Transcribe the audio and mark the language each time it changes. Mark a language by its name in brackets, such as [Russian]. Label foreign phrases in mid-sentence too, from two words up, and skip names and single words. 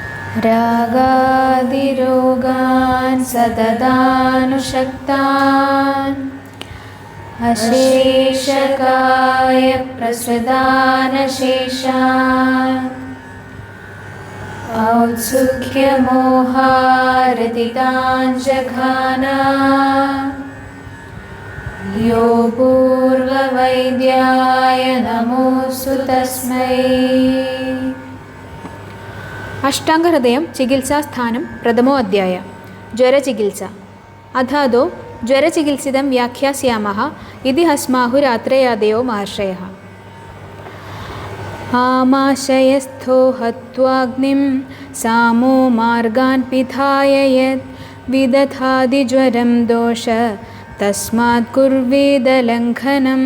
[Sanskrit] रागादिरोगान् सततानुषक्तान् अशेषकाय प्रसदानशेषान् औत्सुक्यमोहारतितान् जघाना यो पूर्ववैद्याय नमोऽस्तु तस्मै. അഷ്ടാംഗഹൃദയം ചികിത്സാസ്ഥാനം പ്രഥമോ അധ്യായ. ജ്വരചികിത്സ. അഥാദോ ജ്വരചികിത്സിതം വ്യാഖ്യാസ്യാമഃ ഇതി ഹസ്മാഹുരാത്രയാദയോ മഹർഷയഃ. ആമാശയസ്ഥോ ഹത്വാഗ്നിം സാമോ മാർഗാൻ പിധായ യത് വിദധാതി ജ്വരം ദോഷ തസ്മാത് കുർവേദ ലംഘനം.